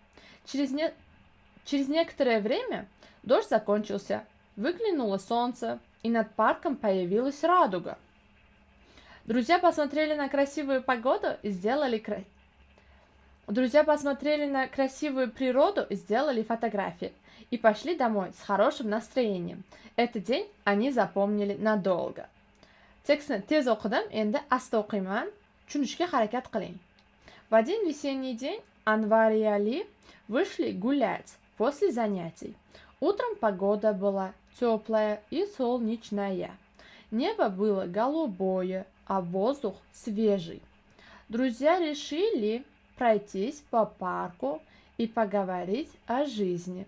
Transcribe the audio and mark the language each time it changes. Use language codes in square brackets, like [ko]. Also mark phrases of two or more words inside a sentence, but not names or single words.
[ru] Через некоторое время дождь закончился, выглянуло солнце, и над парком появилась радуга. Друзья посмотрели на красивую природу и сделали фотографии. И пошли домой с хорошим настроением. Этот день они запомнили надолго. [uz] Tekstni tez o'qidim, endi asta o'qiyman. Tushunishga harakat qiling. [ru] В один весенний день Анвар и Али вышли гулять после занятий. Утром погода была теплая и солнечная. Небо было голубое, а воздух свежий. Друзья решили пройтись по парку и поговорить о жизни.